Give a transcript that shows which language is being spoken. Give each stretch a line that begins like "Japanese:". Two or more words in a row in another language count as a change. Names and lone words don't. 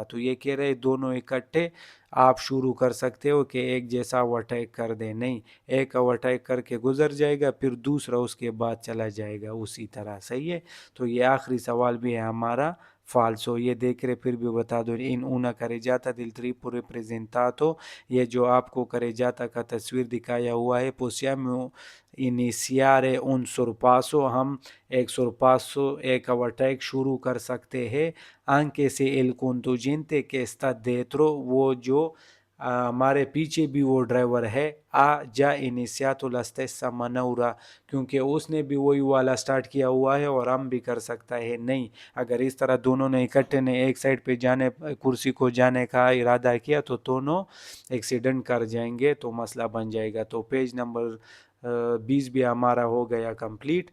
Hindi: तो ये कह रहे दोनों इकट्ठे आप शुरू कर सकते हो कि एक जैसा ओवरटेक कर दे, नहीं, एक ओवरटेक करके गुजर जाएगा, फिर दूसरा उसके बाद चला जाएगा, उसी तरह। सही है, तो ये आखिरी सवाल भी है हमारा falso. ये देख रहे फिर भी बता दो,
Italian: in una carreggiata del triplo representato,
Hindi: ये जो आपको करेजाता का तस्वीर दिखाया हुआ है,
Italian: possiamo iniziare un sorpasso,
Hindi: हम एक sorpasso, एक ओवरटेक शुरू कर सकते हैं,
Italian: anche se il conducente che sta dietro,
Hindi: वो जो हमारे पीछे भी वो ड्राइवर है, आ जा
Italian: iniziato la stessa manovra,
Hindi: क्योंकि उसने भी वही वाला स्टार्ट किया हुआ है और हम भी कर सकता है। नहीं, अगर इस तरह दोनों ने इकट्ठे ने एक साइड पे जाने, कुर्सी को जाने का इरादा किया तो दोनों एक्सीडेंट कर जाएंगे, तो मसला बन जाएगा। तो पेज नंबर 20 भी हमारा हो गया कंप्लीट।